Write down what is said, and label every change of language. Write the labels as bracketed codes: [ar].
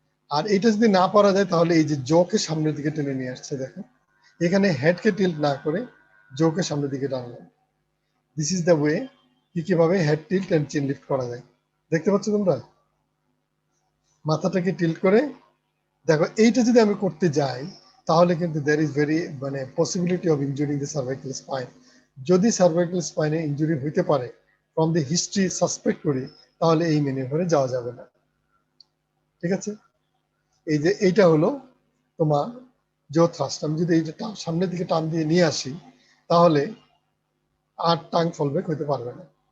[bn] আর এটা যদি না পারা যায় তাহলে এই যে জোকে সামনের দিকে টেনে নিয়ে আসছে, দেখো এখানে হেডকে টিল্ট না করে জোকে সামনের দিকে টানলাম। [en] this is the way [bn] কিভাবে হেড টিল্ট এন্ড চিন লিফট করা যায়। দেখতে পাচ্ছ তোমরা, মাথাটাকে টিল্ট করে দেখো। এইটা যদি আমি করতে যাই তাহলে কিন্তু [en] there is very possibility of injuring the cervical spine. [bn] যদি সার্ভাইকাল স্পাইনে ইনজুরি হইতে পারে ফ্রম দি হিস্ট্রি সাসপেক্ট করি, তাহলে এই ম্যানিউভারে যাওয়া যাবে না। ঠিক আছে, এই যে এইটা হলো তোমার জো থ্রাস্ট। আমি যদি এইটা সামনের দিকে টান দিয়ে নিয়ে আসি তাহলে আর টাং ফলব্যাক হইতে পারবে না।